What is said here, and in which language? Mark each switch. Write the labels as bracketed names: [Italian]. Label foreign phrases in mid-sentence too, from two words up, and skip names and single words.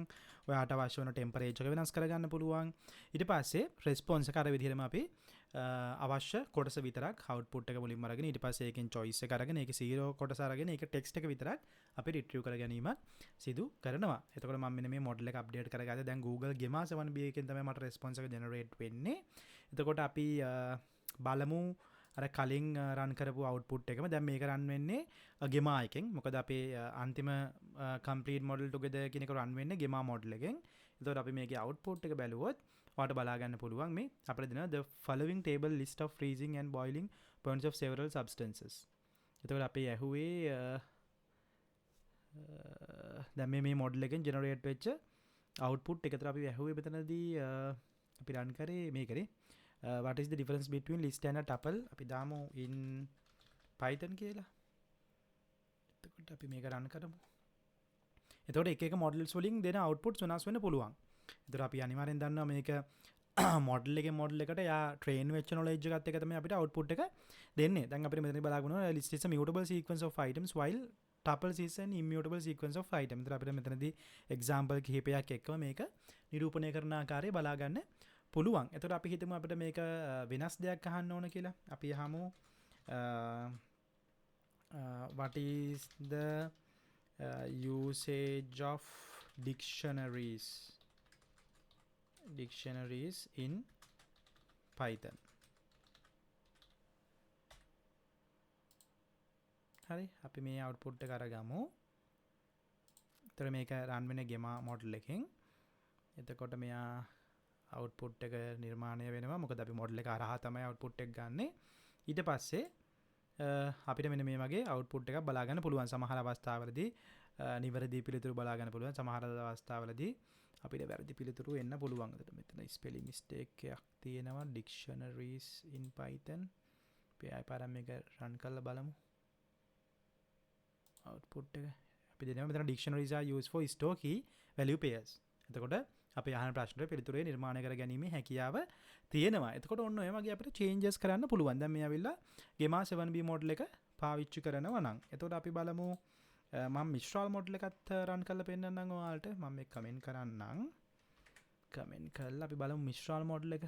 [Sinhala] ඔයාට අවශ්‍ය වෙන temperature එක වෙනස් කරගන්න පුළුවන්. ඊට පස්සේ response එක අර විදිහටම අපි අවශ්‍ය කොටස විතරක් output එක මුලින්ම අරගෙන ඊට පස්සේ ඒකෙන් choice එක අරගෙන ඒකේ 0 කොටස අරගෙන ඒක text එක විතරක් අපි retrieve කර ගැනීමක් සිදු කරනවා. එතකොට මම මෙන්න මේ model එක update කරගත්තා. දැන් Google Gemma 7B එකෙන් තමයි මට response එක generate වෙන්නේ. එතකොට අපි බලමු අර කලින් රන් කරපු output එකම දැන් මේක රන් වෙන්නේ Gemma එකෙන්. මොකද අපේ අන්තිම [English] complete model together [Sinhala] කියන එක රන් වෙන්නේ Gemma model එකෙන්. එතකොට අපි මේකේ output එක බැලුවොත් ඔයාලට බලා ගන්න පුළුවන් මේ අපිට දෙනවා [English] the following table list of freezing and boiling points of several substances. [Sinhala] එතකොට අපි ඇහුවේ දැන් මේ model එකෙන් generate වෙච්ච output එක. ඒතර අපි ඇහුවේ මෙතනදී අපි රන් කරේ මේකනේ [English] what is the difference between list and a tuple [Sinhala] අපි දාමු [English] in python [Sinhala] කියලා. එතකොට අපි මේක රන් කරමු. එතකොට එක එක models වලින් දෙන outputs වෙනස් වෙන්න පුළුවන්. එතකොට අපි අනිවාර්යෙන් දන්නවා මේක model එකේ model එකට යා train වෙච්ච knowledge එකත් එක තමයි අපිට output එක දෙන්නේ. දැන් අපිට මෙතන බලාගන්න ඕන [English] list is a mutable sequence of items while tuples is an immutable sequence of items. [Sinhala] එතකොට අපිට මෙතනදී example කිහිපයක් එක්කම මේක නිරූපණය කරන ආකාරය බලා ගන්න පුළුවන්. එතකොට අපි හිතමු අපිට මේක වෙනස් දෙයක් අහන්න ඕන කියලා. අපි අහමු [English] what is the usage of dictionaries in Python. [Sinhala] හරි අපි මේ output එක අරගමු. එතකොට මේක run වෙන්නේ Gemma model එකෙන්. එතකොට මෙයා output එක නිර්මාණය වෙනවා. මොකද අපි model එක හරහා තමයි output එක ගන්නෙ. ඊට පස්සේ අපිට මෙන්න මේ වගේ output එකක් බලා ගන්න පුළුවන්. සමහර අවස්ථාවලදී නිවැරදි පිළිතුරු බලා ගන්න පුළුවන්. සමහර අවස්ථාවලදී අපිට වැරදි පිළිතුරු එන්න පුළුවන්. මෙතන [English] spelling mistake [Sinhala] එකක් තියෙනවා [English] dictionaries in Python. [Sinhala] අපි ආයෙ පාරක් මේක run කරලා බලමු. output එක අපි දෙනවා මෙතන [English] dictionaries are used for store key value pairs. [Sinhala] එතකොට අපි අහන ප්‍රශ්නෙට පිළිතුරේ නිර්මාණය කර ගැනීමේ හැකියාව තියෙනවා. එතකොට ඔන්න ඔය වගේ අපිට changes කරන්න පුළුවන්. දැන් මේ ඇවිල්ලා Gemma 7B model එක පාවිච්චි කරනවා නම්. එතකොට අපි බලමු මම Mixtral model එකත් run කරලා පෙන්නන්නම් ඔයාලට. මම මේක comment කරන්නම්. comment කරලා අපි බලමු Mixtral model එක.